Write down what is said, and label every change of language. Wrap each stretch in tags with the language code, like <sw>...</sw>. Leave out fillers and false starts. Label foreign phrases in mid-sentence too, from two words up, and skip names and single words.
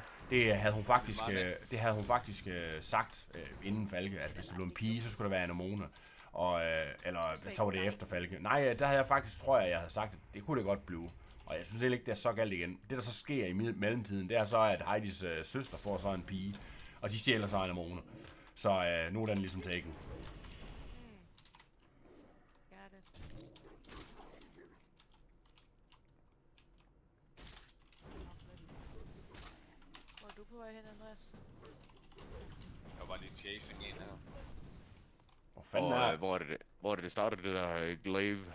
<da>Det havde hun faktisk sagt inden Falke, at hvis det blev en pige, så skulle der være anemone. Og, eller så var det efter Falke. Nej, der havde jeg faktisk, tror jeg havde sagt, at det kunne det godt blive. Og jeg synes ikke, det er så galt igen. Det, der så sker i mellemtiden, det er så, at Heidis søster får så en pige. Og de stjæler så anemone. Så nu er den ligesom taken.</da> <en>Got it.</en> <da>Hvor er du på vej hen, Andreas? Jeg var lige chasing en her. Hvor fanden er... Hvor er det startede, det der glaive?</da>